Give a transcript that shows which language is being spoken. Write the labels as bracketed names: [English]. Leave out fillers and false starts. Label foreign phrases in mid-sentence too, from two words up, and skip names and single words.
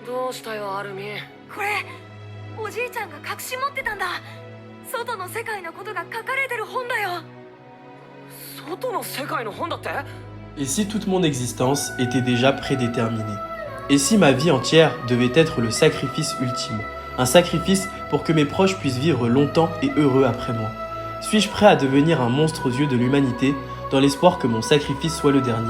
[Japanese] うしたよ、アルミン。これおじいちゃんが隠し持ってたんだ。外の世界のことが書かれてる本だよ。外の世界の本だって？ [French] Et si toute mon existence était déjà prédéterminée? Et si ma vie entière devait être le sacrifice ultime? Un sacrifice pour que mes proches puissent vivre longtemps et heureux après moi? Suis-je prêt à devenir un monstre aux yeux de l'humanité dans l'espoir que mon sacrifice soit le dernier?